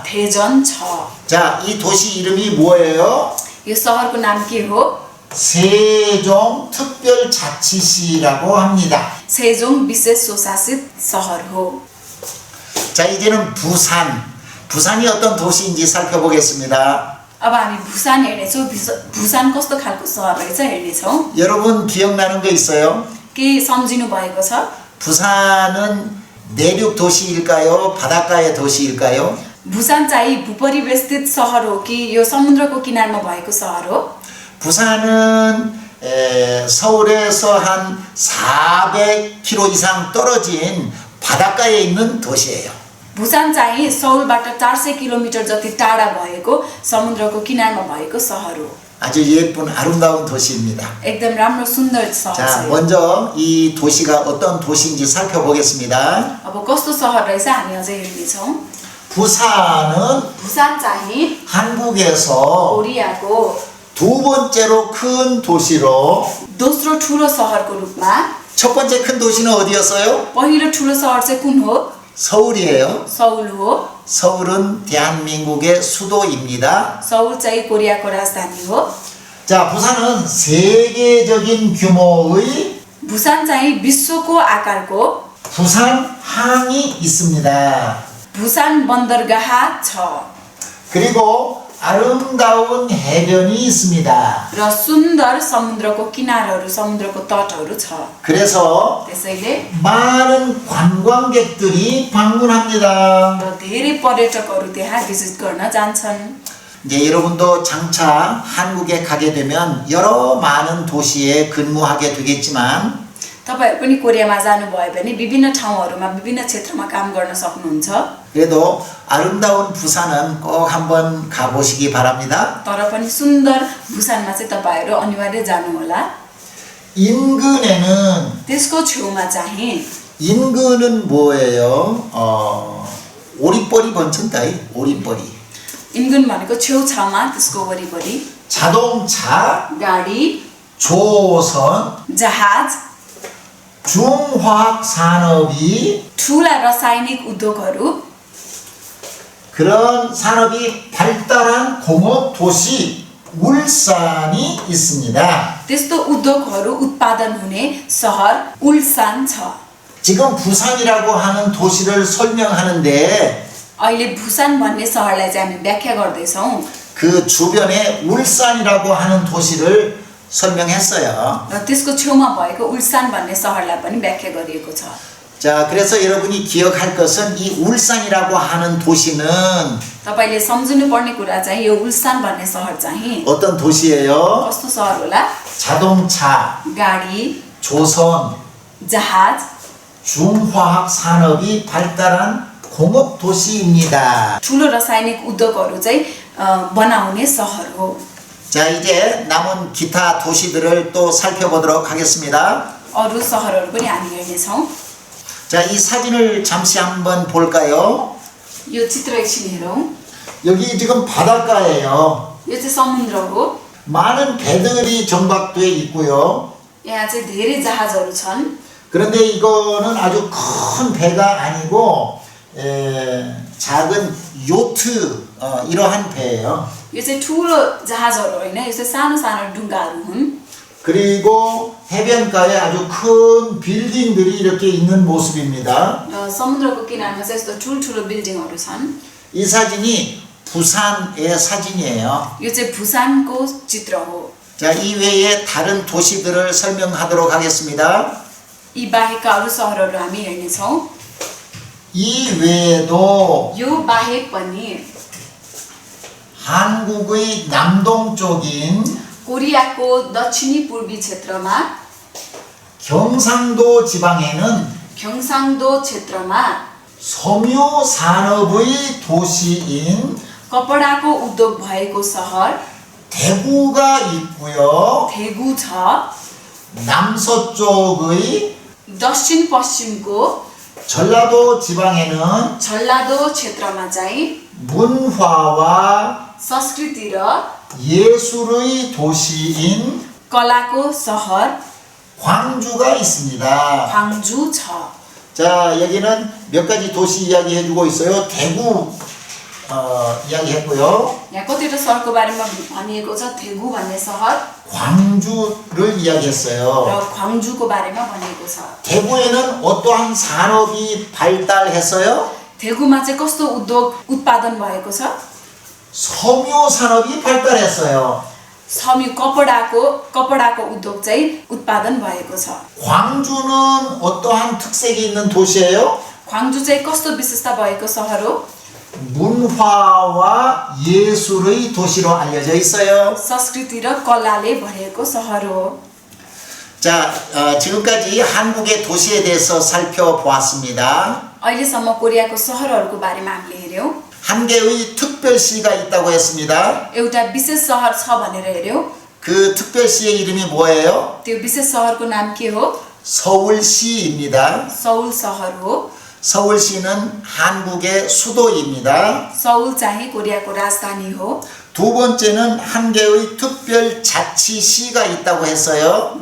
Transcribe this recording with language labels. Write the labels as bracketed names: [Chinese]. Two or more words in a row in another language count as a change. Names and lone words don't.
[Nepali] 대전 छ। [Korean] 자, 이 도시 이름이 뭐예요? [Nepali] यो सहरको नाम के हो? [Korean] 세종특별자치시라고 합니다. [Nepali] 세종 विशेष स्वशासित सहर हो। [Korean] 자, 이제는 부산. 부산이 어떤 도시인지 살펴보겠습니다. [Nepali] अब हामी भुसान हेर्नेछौँ। भुसान कस्तो खालको सहर रहेछ हेर्नेछौँ। [Korean] 여러분 기억나는 거 있어요? [Nepali] के सम्झिनु भएको छ? [Korean] 부산은 내륙 도시일까요? 바닷가의 도시일까요? [Nepali] भुसान चाहिँ भूपरिवेष्टित सहर हो कि यो समुद्रको किनारमा भएको सहर हो? [Korean] 부산은 서울에서 한 400km 이상 떨어진 바닷가에 있는 도시예요. [Nepali] भुसान चाहिँ सौलबाट 400 किलोमिटर जति टाढा भएको समुद्रको किनारमा भएको सहर हो। [Korean] 아주 예쁜 아름다운 도시입니다. [Nepali] एकदम राम्रो सुन्दर सहर [Korean] 자, [Nepali] छ। [Korean] 먼저 이 도시가 어떤 도시인지 살펴보겠습니다. [Nepali] अब कस्तो सहर रहेछ हामी अझै हेर्नेछौँ। [Korean] 부산은 [Nepali] भुसान चाहिँ [Korean] 한국에서 [Nepali] कोरियाको [Korean] 두 번째로 큰 도시로 [Nepali] दोस्रो ठुलो सहरको रूपमा [Korean] 첫 번째 큰 도시는 어디였어요? [Nepali] पहिलो ठुलो सहर चाहिँ कुन हो? [Korean] 서울이에요. [Nepali] सौल हो। [Korean] 서울은 대한민국의 수도입니다. [Nepali] सौल चाहिँ कोरियाको राजधानी हो। [Korean] 자, 부산은 세계적인 규모의 [Nepali] भुसान चाहिँ विश्वको आकारको [Korean] 부산항이 있습니다. [Nepali] भुसान बन्दरगाह छ [Korean] 그리고 아름다운 해변이 있습니다. [Nepali] र सुन्दर समुद्रको किनारहरू समुद्रको तटहरू छ। [Korean] 그래서 [Nepali] त्यसैले [Korean] 많은 관광객들이 방문합니다. [Nepali] र धेरै पर्यटकहरू त्यहाँ भिजिट गर्न जान्छन्। [Korean] 이제 여러분도 장차 한국에 가게 되면 여러 많은 도시에 근무하게 되겠지만 [Nepali] तपाईहरु पनि कोरियामा जानुभयो भने विभिन्न ठाउँहरूमा विभिन्न क्षेत्रमा काम गर्न सक्नुहुन्छ। [Korean] 그래도 아름다운 부산은 꼭 한번 가보시기 바랍니다. [Nepali] तर पनि सुन्दर भुसानमा चाहिँ तपाईहरु अनिवार्य जानु होला। [Korean] 인근에는 [Nepali] त्यसको छेउमा चाहिँ [Korean] 인근은 뭐예요? 오리버리 번천다이 오리버리. [Nepali] इन्गुन भनेको छेउछाउमा त्यसको वरिपरि [Korean] 자동차, [Nepali] गाडी, [Korean] 조선, [Nepali] जहाज, [Korean] 중화학 산업이 [Nepali] ठूला रासायनिक उद्योगहरू [Korean] 그런 산업이 발달한 공업 도시 울산이 있습니다. [Nepali] त्यस्तो उद्योगहरू उत्पादन हुने सहर उल्सान छ। [Korean] 지금 부산이라고 하는 도시를 설명하는데 [Nepali] अहिले भुसान भन्ने सहरलाई चाहिँ हामी व्याख्या गर्दैछौँ [Korean] 그 주변에 울산이라고 하는 도시를 설명했어요. [Nepali] र त्यसको छेउमा भएको उल्सान भन्ने सहरलाई पनि व्याख्या गरिएको छ। [Korean] 자, 그래서 여러분이 기억할 것은 이 울산이라고 하는 도시는 [Nepali] तपाईले सम्झिनु पर्ने कुरा चाहिँ यो उल्सान भन्ने सहर चाहिँ [Korean] 어떤 도시예요? [Nepali] कस्तो सहर होला? [Korean] 자동차, [Nepali] गाडी, [Korean] 조선, [Nepali] जहाज, [Korean] 중화학 산업이 발달한 공업 도시입니다. [Nepali] ठूलो रासायनिक उद्योगहरू चाहिँ बनाउने सहर हो। [Korean] 자, 이제 남은 기타 도시들을 또 살펴보도록 하겠습니다. [Nepali] अरु सहरहरू पनि हामी हेर्नेछौँ। [Korean] 자, 이 사진을 잠시 한번 볼까요? [Nepali] यो चित्र एकछिन हेरौँ। [Korean] 여기 지금 바닷가예요. [Nepali] यो चाहिँ समुद्र हो। [Korean] 많은 배들이 정박돼 있고요. [Nepali] यहाँ चाहिँ धेरै जहाजहरू छन्। [Korean] 그런데 이거는 아주 큰 배가 아니고 작은 요트 이러한 배예요. [Nepali] यो चाहिँ ठूलो जहाजहरू होइन, यो चाहिँ सानो सानो डुङ्गाहरू हुन्। [Korean] 그리고 해변가에 아주 큰 빌딩들이 이렇게 있는 모습입니다. [Nepali] र समुद्रको किनारमा चाहिँ यस्तो ठुल्ठुलो बिल्डिङहरू छन्। [Korean] 이 사진이 부산의 사진이에요. [Nepali] यो चाहिँ भुसानको चित्र हो। [Korean] 자, 이 외에 다른 도시들을 설명하도록 하겠습니다. [Nepali] यी बाहेकका अरु सहरहरू हामी हेर्नेछौँ। [Korean] 이 외에도 [Nepali] यो बाहेक पनि [Korean] 한국의 남동쪽인 [Nepali] कोरियाको दक्षिणी पूर्वी क्षेत्रमा [Korean] 경상도 지방에는 [Nepali] 경상도 क्षेत्रमा [Korean] 섬유 산업의 도시인 [Nepali] कपडाको उद्योग भएको सहर [Korean] 대구가 있고요. [Nepali] 대구 छ। [Korean] 남서쪽의 [Nepali] दक्षिण पश्चिमको [Korean] 전라도 지방에는 [Nepali] झल्लादो क्षेत्रमा चाहिँ [Korean] 문화와 [Nepali] संस्कृति र [Korean] 예술의 도시인 [Nepali] कलाको सहर [Korean] 광주가 있습니다. [Nepali] 광주 छ। [Korean] 자, 여기는 몇 가지 도시 이야기 해주고 있어요. 대구 이야기했고요. [Nepali] यहाँ कतिवटा सहरको बारेमा भनिएको छ थेगु भन्ने सहर [Korean] 광주를 이야기했어요. [Nepali] र 광주को बारेमा भनिएको छ [Korean] 대구에는 어떠한 산업이 발달했어요? [Nepali] थेगुमा चाहिँ कस्तो उद्योग उत्पादन भएको छ [Korean] 섬유 산업이 발달했어요. [Nepali] समि कपडाको उद्योग चाहिँ उत्पादन भएको छ [Korean] 광주는 어떠한 특색이 있는 도시예요? [Nepali] 광주 चाहिँ कस्तो विशेषता भएको सहर हो [Korean] 문화와 예술의 도시로 알려져 있어요. [Nepali] संस्कृति र कलाले भरिएको सहर हो [Korean] 자, 지금까지 한국의 도시에 대해서 살펴보았습니다. [Nepali] अहिलेसम्म कोरियाको सहरहरूको बारेमा हामीले हेर्यौं [Korean] 한 개의 특별시가 있다고 했습니다. [Nepali] एउटा विशेष सहर छ भनेर हेर्यौं [Korean] 그 특별시의 이름이 뭐예요? [Nepali] त्यो विशेष सहरको नाम के हो [Korean] 서울시입니다. [Nepali] सौल सहर हो [Korean] 서울시는 한국의 수도입니다. [Nepali] सौल चाहिँ कोरियाको राजधानी हो [Korean] 두 번째는 한 개의 특별자치시가 있다고 했어요.